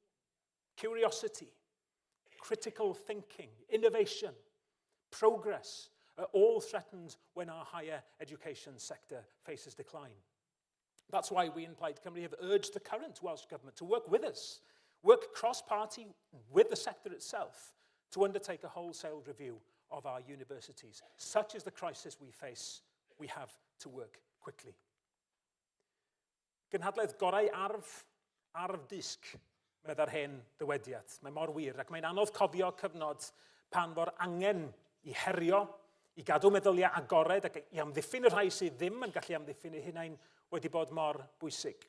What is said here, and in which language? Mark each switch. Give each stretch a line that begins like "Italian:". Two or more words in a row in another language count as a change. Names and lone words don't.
English: Curiosity, critical thinking, innovation, progress are all threatened when our higher education sector faces decline. That's why we in Plaid Cymru have urged the current Welsh Government to work with us, work cross-party with the sector itself to undertake a wholesale review of our universities. Such is the crisis we face, we have to work quickly.
Welsh: Cynhadledd gorau arf disg, medda'r hen dywediad. Mae mor wir, ac mae'n anodd cofio cyfnod pan fo'r angen i herio, i gadw meddyliau agored ac i amddiffyn y rhai sydd ddim yn gallu amddiffyn eu hunain wedi bod mor bwysig.